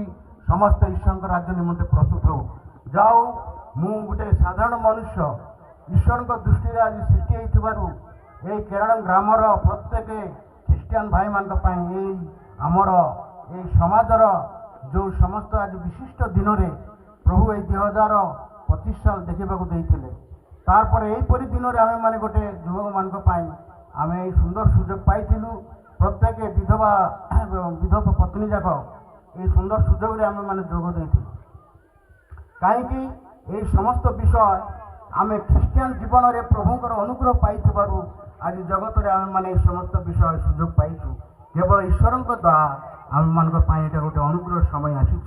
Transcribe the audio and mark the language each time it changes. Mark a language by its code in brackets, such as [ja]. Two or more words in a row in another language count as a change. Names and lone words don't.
[or] ସମସ୍ତ ଈଶ୍ୱରଙ୍କ ରାଜ୍ୟ ନିମନ୍ତେ ପ୍ରସ୍ତୁତ ହେଉ। ଯାଉ, ମୁଁ ଗୋଟେ ସାଧାରଣ ମନୁଷ୍ୟ ଈଶ୍ୱରଙ୍କ ଦୃଷ୍ଟିରେ ଆଜି ସୃଷ୍ଟି ହେଇଥିବାରୁ ଏହି କେରଳ ଗ୍ରାମର ପ୍ରତ୍ୟେକ ଖ୍ରୀଷ୍ଟିଆନ ଭାଇମାନଙ୍କ ପାଇଁ ଏଇ ଆମର ଏଇ ସମାଜର ଯେଉଁ ସମସ୍ତ ଆଜି ବିଶିଷ୍ଟ ଦିନରେ ପ୍ରଭୁ ଏଇ 2025 ସାଲ ଦେଖିବାକୁ ଦେଇଥିଲେ। ତାପରେ ଏହିପରି ଦିନରେ ଆମେମାନେ ଗୋଟେ ଯୁବକମାନଙ୍କ ପାଇଁ ଆମେ ଏଇ ସୁନ୍ଦର ସୁଯୋଗ ପାଇଥିଲୁ। ପ୍ରତ୍ୟେକ ବିଧବା ପତ୍ନୀ ଯାକ ଏଇ ସୁନ୍ଦର ସୁଯୋଗରେ ଆମେମାନେ ଯୋଗ ଦେଇଥିଲୁ। କାହିଁକି এই ସମସ୍ତ ବିଷୟ ଆମେ ଖ୍ରୀଷ୍ଟିଆନ ଜୀବନରେ ପ୍ରଭୁଙ୍କର ଅନୁଗ୍ରହ ପାଇଥିବାରୁ ଆଜି ଜଗତରେ ଆମେମାନେ এই ସମସ୍ତ ବିଷୟ ସୁଯୋଗ ପାଇଛୁ। କେବଳ ଈଶ୍ୱରଙ୍କ ଦ୍ୱାରା ଆମମାନଙ୍କ ପାଇଁ ଏଇଟା ଗୋଟେ ଅନୁଗ୍ରହ ସମୟ ଆସିଛି।